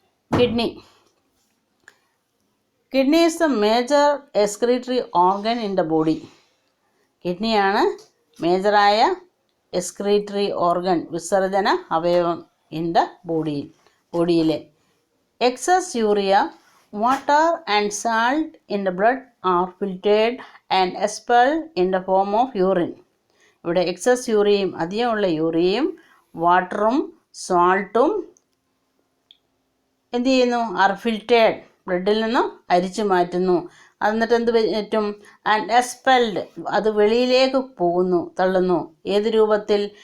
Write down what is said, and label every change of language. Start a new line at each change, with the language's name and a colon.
English: Kidney is the major excretory organ in the body.
Malayalam: കിഡ്നിയാണ് മേജറായ excretory organ, വിസർജന അവയവം in the ബോഡിയിലെ.
English: Excess urea, water and salt in the blood are filtered and expelled in the form of urine.
Malayalam: ഇവിടെ excess യൂറിയയും അധികമുള്ള യൂറിയയും വാട്ടറും സാൾട്ടും എന്ത് ചെയ്യുന്നു?
English: are filtered,
Malayalam: ബ്ലഡിൽ നിന്നും അരിച്ചു മാറ്റുന്നു. എന്നിട്ട് എന്ത് പറ്റും?
English: and expelled,
Malayalam: അത് വെളിയിലേക്ക് പോകുന്നു, തള്ളുന്നു. ഏത് രൂപത്തിൽ?